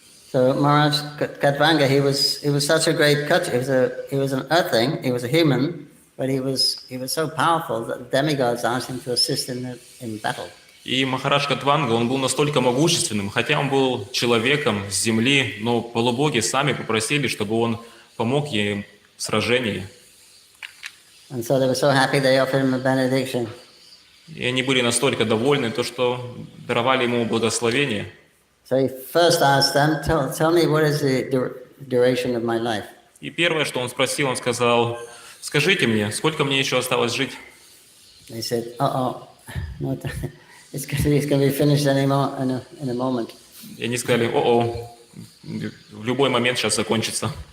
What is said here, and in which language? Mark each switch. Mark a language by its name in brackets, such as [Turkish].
[English] So Maharaj Katvanga, he was such a great Kutch. He was an earthling, he was a human, but he was so powerful that the demigods asked him to assist in battle. [Russian] И Махарадж Катванга, он был настолько могущественным, хотя он был человеком с земли, но полубоги сами попросили, чтобы он помог им в сражении. [English] And so they were so happy they offered him a benediction. [Russian] И они были настолько довольны, то, что даровали ему благословение. [English] So he first asked them, tell me what is the duration of my life. [Russian] И первое, что он спросил, он сказал, скажите мне, сколько мне еще осталось жить? [English] They said, no, it's going to be finished in a moment. [Russian] И они сказали, в любой момент сейчас закончится.